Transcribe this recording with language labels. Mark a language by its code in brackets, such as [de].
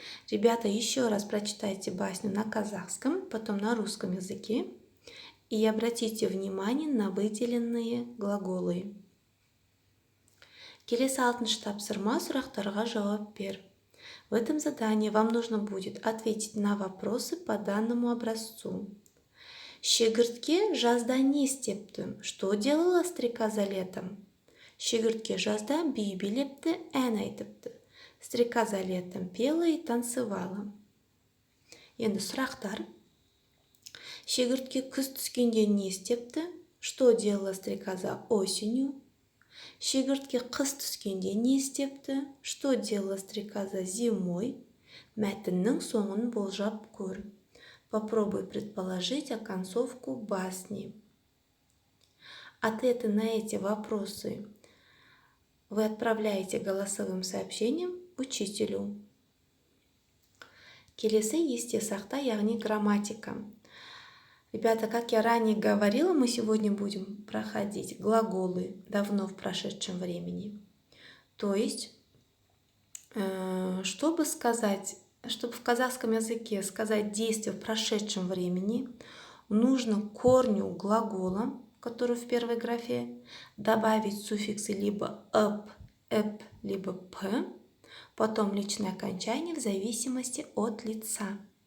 [ru] Ребята, еще раз прочитайте басню на казахском, потом на русском языке и обратите внимание на выделенные глаголы. [kk] Келесі 6-шы тапсырма: сұрақтарға жауап бер. [ru] В этом задании вам нужно будет ответить на вопросы по данному образцу. [kk] Шегіртке жазда не істепті? [ru] Что делала стрекоза летом? [kk] Шегіртке жазда би билепті, ән айтыпты. [ru] Стрекоза летом пела и танцевала. [kk] Енді сұрақтар. Шегіртке күз түскенде не істепті? [ru] Что делала стрекоза осенью? [kk] Шегіртке қыс түскенде не істепті? [ru] Что делала стрекоза зимой? [kk] Мәтіннің соңын болжап көр. [ru] Попробуй предположить оконцовку басни. Ответы на эти вопросы вы отправляете голосовым сообщением учителю. [kk] Келесі есте сақта, яғни грамматика. [ru] Ребята, как я ранее говорила, мы сегодня будем проходить глаголы давно в прошедшем времени. То есть, чтобы в казахском языке сказать действие в прошедшем времени, нужно к корню глагола, который в первой графе, добавить суффиксы либо «ып», «эп», либо «п», потом личное окончание в зависимости от лица.